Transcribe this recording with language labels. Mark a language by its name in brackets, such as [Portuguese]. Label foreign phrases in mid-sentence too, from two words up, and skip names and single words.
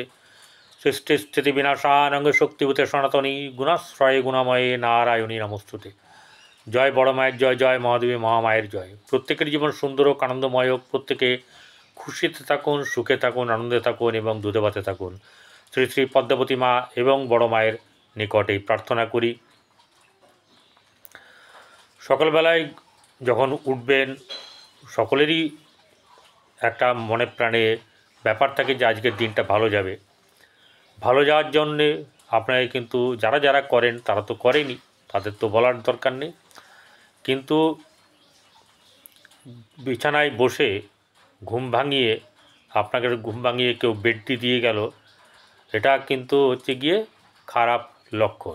[Sanskrit] सृष्टि स्थिति विनाशानंग शक्तिभूते सनातनी गुणाश्रय गुणामये नारायणी नमोस्तुते। [Bangla] জয় বড় মায়ের জয়, জয় মহাদেবী মহামায়ের জয়। প্রত্যেকের জীবন সুন্দর আর আনন্দময় হোক, প্রত্যেকে খুশিতে থাকুন, সুখে থাকুন, আনন্দে থাকুন এবং দুধে ভাতে থাকুন। শ্রী শ্রী পদ্মাবতী মা এবং বড় মায়ের নিকটে প্রার্থনা করি। সকাল বেলায় যখন উঠবেন সকলেরই একটা মনে প্রাণে ব্যাপার থাকে যে আজকের দিনটা ভালো যাবে। ভালো যাওয়ার জন্যে আপনারা কিন্তু যারা যারা করেন তারা তো করেনই, তাদের তো বলার দরকার নেই, কিন্তু বিছানায় বসে ঘুম ভাঙিয়ে আপনাকে ঘুম ভাঙিয়ে কেউ বেডটি দিয়ে গেল, এটা কিন্তু হচ্ছে গিয়ে খারাপ লক্ষণ।